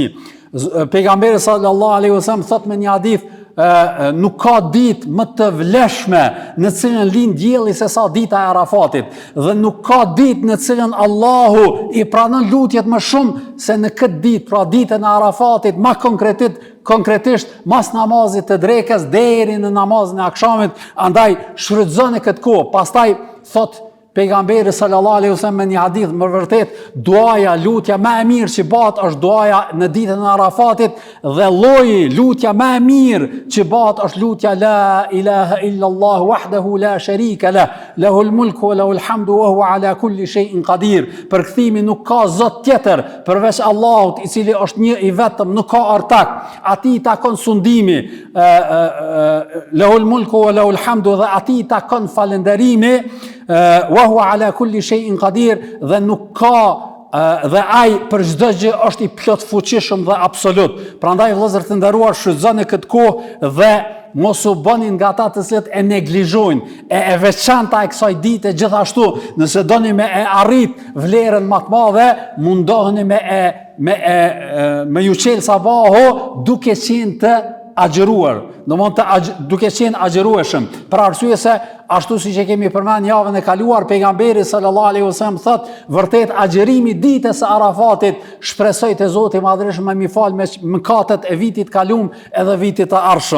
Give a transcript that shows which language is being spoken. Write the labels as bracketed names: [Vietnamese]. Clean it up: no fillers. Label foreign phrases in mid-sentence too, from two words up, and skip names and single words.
[Albanian] Pejgamberi [Arabic] صلى الله عليه وسلم [Albanian] thot me një hadith, nuk ka ditë më të vlefshme në cilën lind dielli se sa dita e Arafatit, dhe nuk ka ditë në cilën Allahu i pranon lutjet më shumë se në këtë ditë, pra ditën e Arafatit, ma konkretisht mas namazit të drekës deri në namazin e akshamit. Andaj shfrytëzoni këtë kohë. Pastaj thot pejgamberi [Arabic] صلى الله عليه وسلم [Albanian] në një hadith, më vërtet duaja, lutja më e mirë që bëhet është duaja në ditën e Arafatit, dhe lloji lutja më e mirë që bëhet është lutja [Arabic] لا إله إلا الله وحده لا شريك له له الملك وله الحمد وهو على كل شيء قدير. [Albanian] Përkthimi nuk ka zot tjetër përveç Allahut, i cili është një i vetëm, nuk ka ortak. Atij i takon sundimi, [Arabic] له الملك وله الحمد, [Albanian] dhe atij i takon falënderimi, [Arabic] وهو على كل شيء قدير, [Albanian] dhe nuk ka dhe ai për çdo gjë është i plot fuqishëm dhe absolut. Prandaj vëllezër të nderuar, shfrytëzoni këtë kohë dhe mos u bëni nga ata të cilët e neglizhojnë e veçanta e kësaj dite. Gjithashtu, nëse doni me e arrit vlerën më të madhe, mundoheni me ju qelë sabaho duke qenë të agjëruar, duke qenë agjërueshëm, për arsye se ashtu siç e kemi përmend javën e kaluar, pejgamberi [Arabic] صلى الله عليه وسلم [Albanian] thot, vërtet agjërimi ditës së Arafatit shpresoj te Zoti i Madhërisht më fal me mëkatet e vitit kalum edhe vitit të ardhshëm.